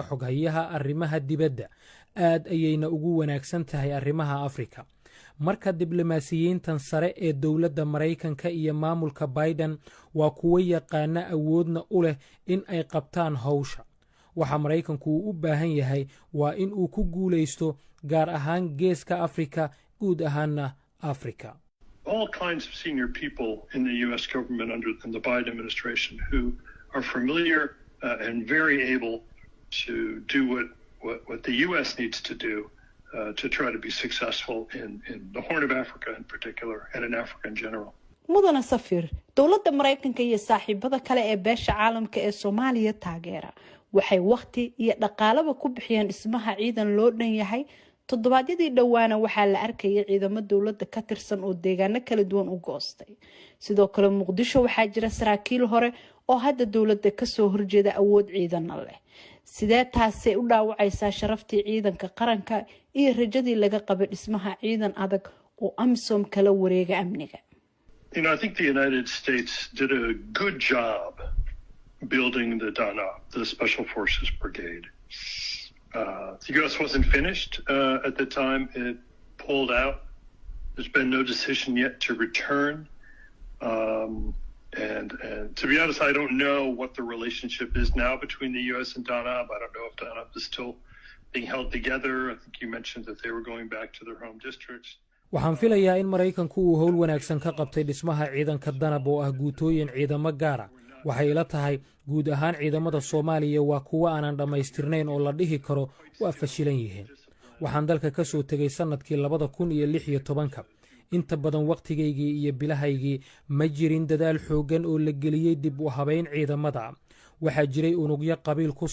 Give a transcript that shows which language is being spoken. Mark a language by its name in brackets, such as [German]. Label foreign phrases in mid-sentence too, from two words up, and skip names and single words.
[Somali] xoghayaha arrimaha dibadda aad ayayna ugu wanaagsan tahay arrimaha afrika marka diblomaasiyiintan sare ee dowladda maraykanka iyo maamulka biden waa kuwo yaqaana awoodna u leh in ay qabtaan hawsha waxa maraykanku uu u baahan yahay waa in uu ku guulaysto gaar ahaan geeska afrika guud ahaanna afrika [English] all kinds of senior people in the U.S. government in the Biden administration who are familiar and very able to do what the U.S. needs to do to try to be successful in the Horn of Africa in particular and in Africa in general. [Somali] mudana safir dowladda maraykanka iyo saaxiibada kale ee beesha caalamka ee Soomaaliya taageera waxay waqti iyo dhaqaalaba ku bixiyeen dhismaha ciidan loo dhan yahay toddobaadyadii dhowaana waxaa la arkayay ciidamo dowladda ka tirsan oo deegaano kala duwan u goostay sidoo kale muqdisho waxaa jira saraakiil hore oo hadda dowladda ka soo horjeeda awood ciidana leh sidee taasay u dhaawacaysaa sharaftii ciidanka qaranka iyo rajadii laga qabay dhismaha ciidan adag oo amisom kala wareega amniga [English] I think the United States did a good job building the DANA, the Special Forces Brigade. The U.S. wasn't finished at the time it pulled out. There's been no decision yet to return. And to be honest, I don't know what the relationship is now between the U.S. and DANAB. I don't know if DANAB is still being held together. I think you mentioned that they were going back to their home districts. [Somali] waxaan filayaa in maraykanku uu howl wanaagsan ka qabtay dhismaha ciidanka danab oo ah guutooyin ciidamo gaara waxay ila tahay guud ahaan ciidamada Soomaaliya waa kuwa aanan dhammaystirnayn oo la dhihi karo waa fashilan yihiin waxaan dalka ka soo tagay sanadkii 2016 inta badan waqtigaygii iyo bilahaygii ma jirin dadaal xoogan oo la geliyay dib u habeyn ciidamada waxaa jiray unugyo qabiil ku